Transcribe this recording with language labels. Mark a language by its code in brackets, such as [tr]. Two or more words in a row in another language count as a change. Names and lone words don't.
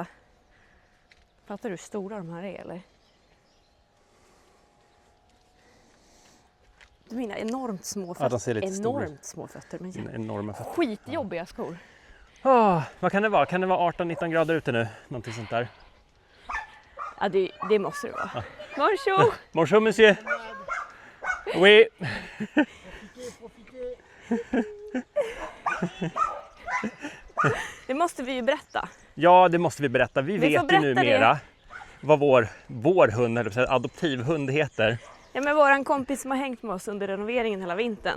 [sv] Fattar du hur stora de här är, eller? Du menar enormt små fötter. Ja, de ser lite stora. Enormt små fötter. Men Enorma fötter. skitjobbiga skor. Vad kan det vara? Kan det vara 18-19 grader ute nu? Någonting sånt där. Ja, det måste det vara. Bonjour! [fr] Bonjour, monsieur. Oui. [sv] Det måste vi ju berätta. Ja, det måste vi berätta. Vi får vet ju berätta numera vad vår hund, eller adoptivhund heter. Ja, men våran kompis som har hängt med oss under renoveringen hela vintern.